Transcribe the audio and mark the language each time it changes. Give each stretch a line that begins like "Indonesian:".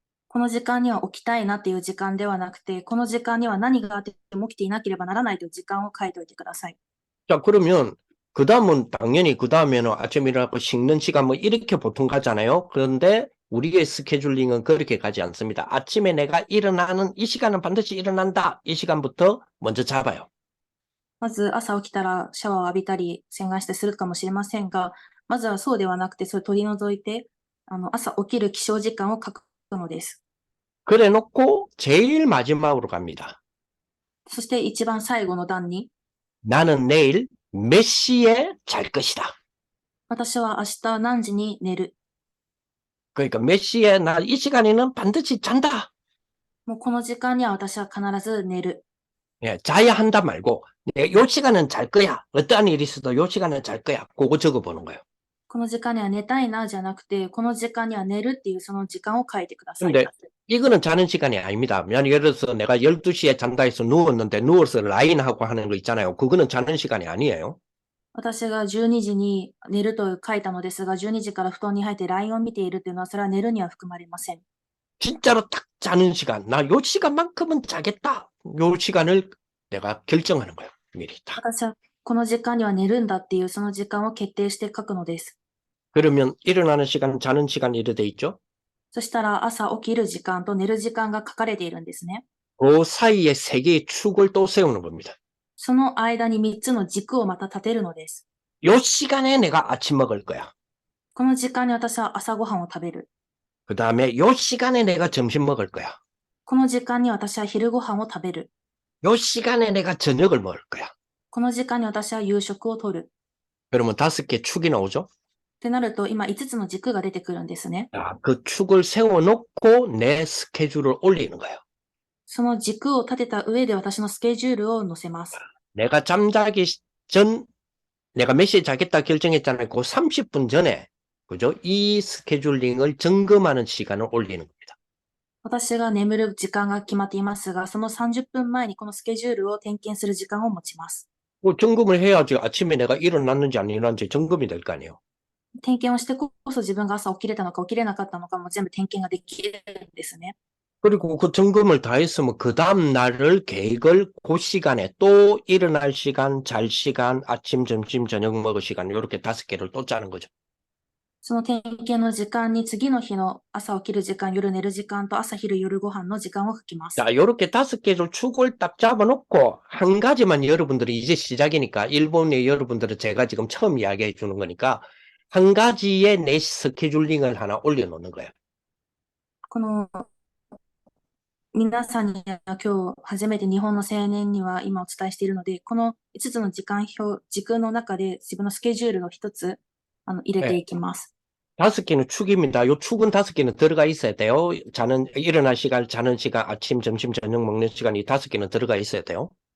Japanese: この時間には起きたいなっていう時間ではなくて、この時間には何があっても起きていなければならないという時間を書いておいてください。
Korean: 자, 그러면, 그 다음은 당연히 그 다음에는 아침에 일어나고 씻는 시간 뭐 이렇게 보통 가잖아요. 그런데 우리의 스케줄링은 그렇게 가지 않습니다. 아침에 내가 일어나는 이 시간은 반드시 일어난다. 이 시간부터 먼저 잡아요.
Japanese: まず朝起きたらシャワーを浴びたり洗顔してするかもしれませんが、まずはそうではなくて、それを取り除いて、朝起きる起床時間を書くのです。
Korean: 그래 놓고 제일 마지막으로 갑니다.
Japanese: そして一番最後の段に、
Korean: 나는 내일 몇 시에 잘 것이다.
Japanese: 私は明日何時に寝る。
Korean: 그러니까 몇 시에 나 이 시간에는 반드시 잔다.
Japanese: もうこの時間には私は必ず寝る。
Korean: 예, 자야 한다 말고 내가 요 시간은 잘 거야. 어떠한 일이 있어도 요 시간은 잘 거야. 그거 적어보는 거예요.
Japanese: この時間には寝たいなじゃなくて、この時間には寝るっていうその時間を書いてください。
Korean: 근데 이거는 자는 시간이 아닙니다. 예를 들어서 내가 12시에 잔다 해서 누웠는데 누워서 라인하고 하는 거 있잖아요. 그거는 자는 시간이 아니에요.
Japanese: 私が12時に寝ると書いたのですが、12時から布団に入って LINE を見ているというのは、それは寝るには含まれません。
Korean: 진짜로 딱 자는 시간. 나 요 시간만큼은 자겠다. 요 시간을 내가 결정하는 거예요. 미리 딱.
Japanese: 私はこの時間には寝るんだっていうその時間を決定して書くのです。
Korean: 그러면 일어나는 시간, 자는 시간 이렇게 돼 있죠?
Japanese: そしたら朝起きる時間と寝る時間が書かれているんですね。
Korean: 그 사이에 세 개의 축을 또 세우는 겁니다.
Japanese: その間に3つの軸をまた立てるのです。
Korean: 요 시간에 내가 아침 먹을 거야.
Japanese: この時間に私は朝ごはんを食べる。
Korean: 그 다음에 요 시간에 내가 점심 먹을 거야.
Japanese: この時間に私は昼ごはんを食べる。
Korean: 요 시간에 내가 저녁을 먹을 거야.
Japanese: この時間に私は夕食をとる。
Korean: 그러면 5개 축이 나오죠?
Japanese: ってなると、今5つの軸が出てくるんですね。
Korean: 자, 그 축을 세워놓고 내 스케줄을 올리는 거예요.
Japanese: その軸を立てた上で私のスケジュールを載せます。
Korean: 내가 잠자기 전, 내가 몇 시에 자겠다 결정했잖아요. 그 30분 전에, 그죠? 이 스케줄링을 점검하는 시간을 올리는 겁니다.
Japanese: 私が眠る時間が決まっていますが、その30分前にこのスケジュールを点検する時間を持ちます。
Korean: 뭐 점검을 해야지 아침에 내가 일어났는지 안 일어났는지 점검이 될 거 아니에요.
Japanese: 点検をしてこそ自分が朝起きれたのか起きれなかったのかも全部点検ができるんですね。
Korean: 그리고 그 점검을 다 했으면 그 다음 날을 계획을 그 시간에 또 일어날 시간, 잘 시간, 아침, 점심, 저녁 먹을 시간 이렇게 5개를 또 짜는 거죠.
Japanese: その点検の時間に次の日の朝起きる時間、夜寝る時間と朝昼夜ご飯の時間を書きます。
Korean: 자, 요렇게 5개를 축을 딱 잡아놓고 한 가지만 여러분들이 이제 시작이니까 일본의 여러분들은 제가 지금 처음 이야기해 주는 거니까 한 가지의 내 스케줄링을 하나 올려놓는 거예요.
Japanese: この皆さんには今日初めて日本の青年には今お伝えしているので、この5つの時間表、軸の中で自分のスケジュールを1つ入れていきます。
Korean: 5개는 축입니다. 요 축은 5개는 들어가 있어야 돼요. 일어날 시간, 자는 시간, 아침, 점심, 저녁 먹는 시간이 5개는 들어가 있어야 돼요.